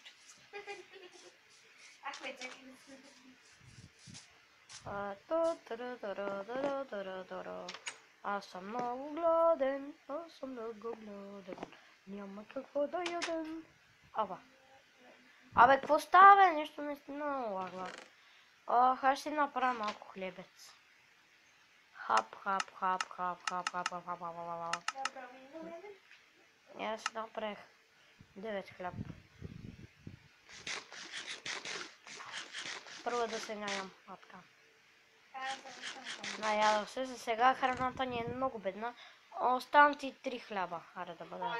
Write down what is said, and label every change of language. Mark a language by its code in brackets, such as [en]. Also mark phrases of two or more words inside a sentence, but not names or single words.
[bg] Аз съм много гладен, няма какво да ядем. Абе, какво става, бе? Нещо наистина много лагва. Аз ще си направя малко хлебец. Хап, хап, хап, хап, хап, хап, хап, хап, хап, хап. Направи на мене. И аз направих 9 хляб. Първо да се наям. Така. Наядох се, за сега храната ни е много бедна. Оставам ти 3 хляба. Аре да бъда.